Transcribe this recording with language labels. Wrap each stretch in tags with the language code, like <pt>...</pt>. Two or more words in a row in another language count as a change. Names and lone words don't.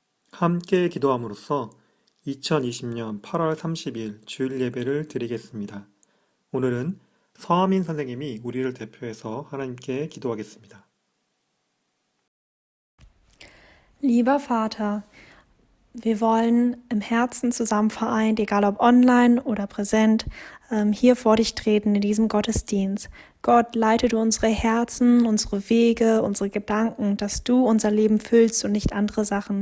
<ko>함께 기도함으로써 2020년 8월 30일 주일 예배를 드리겠습니다. 오늘은 서하민 선생님이 우리를 대표해서 하나님께 기도하겠습니다.</ko> <de>Lieber Vater, wir wollen im Herzen zusammen vereint, egal ob online oder präsent, hier vor dich treten in diesem Gottesdienst. Gott, leite du unsere Herzen, unsere Wege, unsere Gedanken, dass du unser Leben füllst und nicht andere Sachen.</de>